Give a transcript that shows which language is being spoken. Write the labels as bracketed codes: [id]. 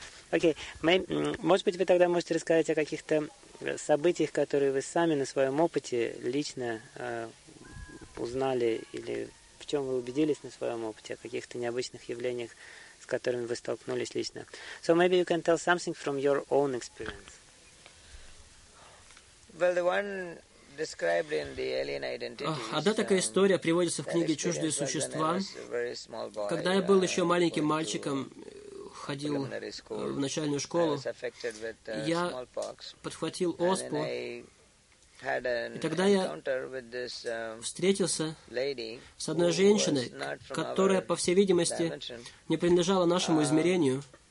[ru] Окей. Может быть, вы тогда можете рассказать о каких-то событиях, которые вы сами на своем опыте лично узнали, или в чем вы убедились на своем опыте, о каких-то необычных явлениях, с которыми вы столкнулись лично. [en] So maybe you can tell something from your own experience. Well, the one described in the alien identities. [ru] Одна такая история приводится в книге «Чуждые существа». Когда я был еще маленьким мальчиком, ходил в начальную школу, я подхватил оспу. И тогда я встретился с одной женщиной, которая, по всей видимости, не принадлежала нашему измерению.